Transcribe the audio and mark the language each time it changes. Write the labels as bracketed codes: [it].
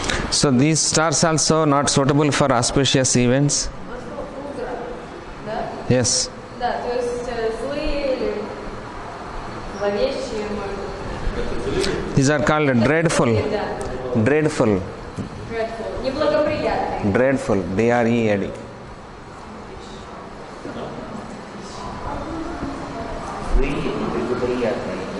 [en] So these stars also not suitable for auspicious events. [ru] Утро. Да? [en] Yes. [ru] Да, то есть злые или зловещие, может быть. [en] These are called dreadful. [ru] Да. [en] Dreadful. Dreadful. Неблагоприятные. Dreadful. D-R-E-A-D. [ru] Злые и благоприятные.